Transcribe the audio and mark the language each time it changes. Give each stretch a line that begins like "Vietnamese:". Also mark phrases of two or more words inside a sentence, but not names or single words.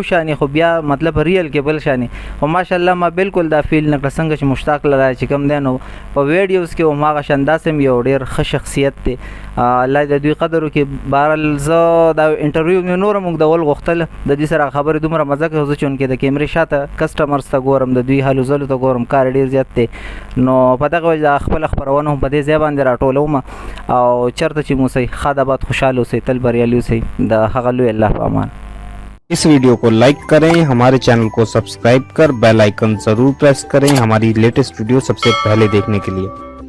Pashto: شانې خو بیا مطلب ریل کې بل شانې خو ماشاءالله ما بالکل دا فیل نه کړه څنګه چې مشتاق لاله چې کوم دی نو په ویډیوز کې هم هغه شان داسې هم یو ډېر ښه شخصیت دی الله د دوی قدر وکړي بهرحال زه دا انټرویو مې نوره اوږدول غوښتل د دوی سره خبرې دومره مزه کوي زه چونکې د کیمرې شاته کسټمرز ته ګورم د دوی هلو ځلو ته ګورم کار ډېر زیات دی نو په دغه وجه خپله خپرونه هم په دې ځای باندې راټولوم او چرته چې مو صحیح خاد آباد خوشحال اوسئ تل بریالي اوسئ د هغه لوی الله په امان
Urdu: اس ویڈیو کو لائک کریں ہمارے چینل کو سبسکرائب کر بیل آئیکن ضرور پریس کریں ہماری لیٹسٹ ویڈیو سب سے پہلے دیکھنے کے لیے.